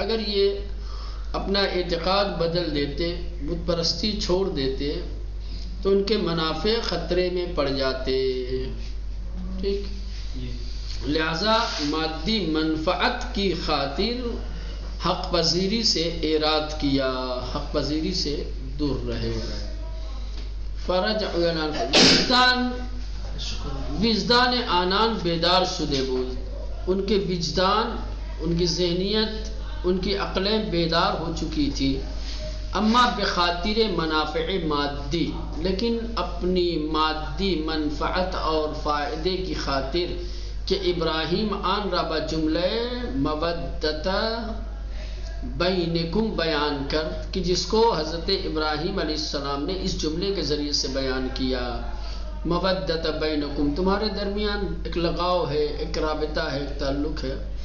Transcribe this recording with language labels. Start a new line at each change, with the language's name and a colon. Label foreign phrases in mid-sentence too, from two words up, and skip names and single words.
Urdu: اگر یہ اپنا اعتقاد بدل دیتے، بت پرستی چھوڑ دیتے، تو ان کے منافع خطرے میں پڑ جاتے، ٹھیک۔ لہذا مادی منفعت کی خاطر حق پذیری سے اعراض کیا، حق پذیری سے دور رہے۔
Persian: وجدان آنان بیدار شدے بود،
Urdu: ان کے وجدان، ان کی ذہنیت، ان کی عقلیں بیدار ہو چکی تھی،
Persian: اما بخاطر منافع مادی،
Urdu: لیکن اپنی مادی منفعت اور فائدے کی خاطر کہ
Persian: ابراہیم آن را بجملہ
Arabic: مودت بینکم
Urdu: بیان کر، کہ جس کو حضرت ابراہیم علیہ السلام نے اس جملے کے ذریعے سے بیان کیا،
Arabic: مودت بینکم،
Urdu: تمہارے درمیان ایک لگاؤ ہے، ایک رابطہ ہے، ایک تعلق ہے،